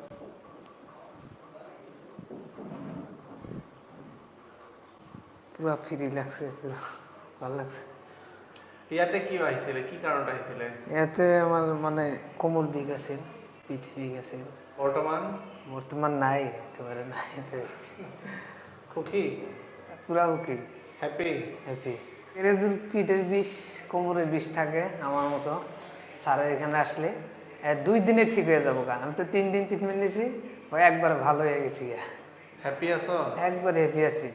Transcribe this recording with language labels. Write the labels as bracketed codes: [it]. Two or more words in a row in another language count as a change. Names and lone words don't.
[as] পুৰা ফ্ৰী লাগছে, পুৰা ভাল লাগছে। ইয়াতে কি আহিছিলে, কি কাৰণত আহিছিলে? ইয়াতে আমাৰ মানে কোমল বিষ আছিল, পিঠ বিষ আছিল। বৰ্তমান নাই, একেবাৰে নাই। সুখী? পুৰা সুখী। হ্যাপি? [bn] হ্যাপি। পিঠের বিষ, কোমরের বিষ থাকে আমার মতো। স্যারের এখানে আসলে 2 দিনে ঠিক হয়ে যাবো। আমি তো 3 দিন ট্রিটমেন্ট নিয়েছি, ওই একবার ভালো হয়ে গেছি। [as] হ্যাপি আছো? একবার হ্যাপি আছি।